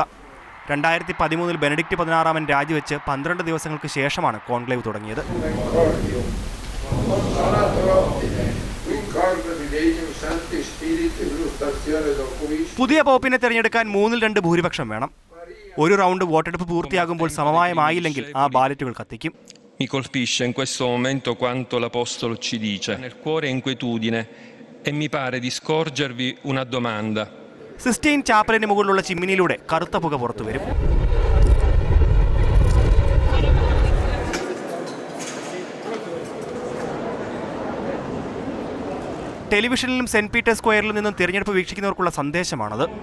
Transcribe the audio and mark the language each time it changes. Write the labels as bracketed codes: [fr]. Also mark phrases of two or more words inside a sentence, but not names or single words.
[ml] 2013 ബെനഡിക്റ്റ് 16 രാജിവെച്ച് 12 ദിവസങ്ങൾക്ക് ശേഷമാണ് കോൺക്ലേവ് തുടങ്ങിയത്. പുതിയ പോപ്പിനെ തിരഞ്ഞെടുക്കാൻ 3-2 ഭൂരിപക്ഷം വേണം. ഒരു റൗണ്ട് വോട്ടെടുപ്പ് പൂർത്തിയാകുമ്പോൾ സമവായമായില്ലെങ്കിൽ ആ ബാലറ്റുകൾ കത്തിക്കും. [it] Mi colpisce in questo momento quanto l'Apostolo ci dice. Nel cuore inquietudine e mi pare di scorgervi una domanda. [ml] സിസ്റ്റൈൻ ചാപ്പലിന് മുകളിലുള്ള ചിമ്മിനിയിലൂടെ കറുത്ത പുക പുറത്തു വരും. ടെലിവിഷനിലും സെന്റ് പീറ്റേഴ്സ് സ്ക്വയറിൽ നിന്നും തിരഞ്ഞെടുപ്പ് വീക്ഷിക്കുന്നവർക്കുള്ള സന്ദേശമാണത്.